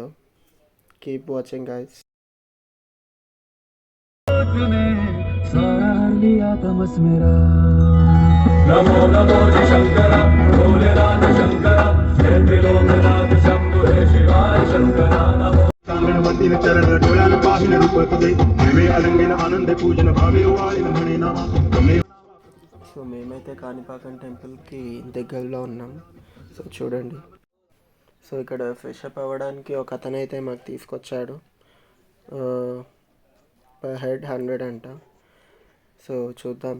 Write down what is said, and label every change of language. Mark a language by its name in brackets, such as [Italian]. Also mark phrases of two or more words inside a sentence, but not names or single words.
[English] keep watching guys. [Sanskrit] నమో నమో శంకర భోలేనాథ శంకర త్రిలోకనాథ శంభో హే శివాయ శంకర నమో [Marathi] कांगणवतीन चरण डोळ्यान पाहिन रूप तुझे नवे अलंगिन आनंद पूजन भावे वाळिन म्हणे नामा तुमे. [Telugu] సో మేమైతే కాణిపాకం టెంపుల్కి దగ్గరలో ఉన్నాం. సో చూడండి. సో ఇక్కడ [English] fresh up [Telugu] అవ్వడానికి ఒక అతనైతే మాకు తీసుకొచ్చాడు. [English] per head [Telugu] 100 అంట. సో చూద్దాం.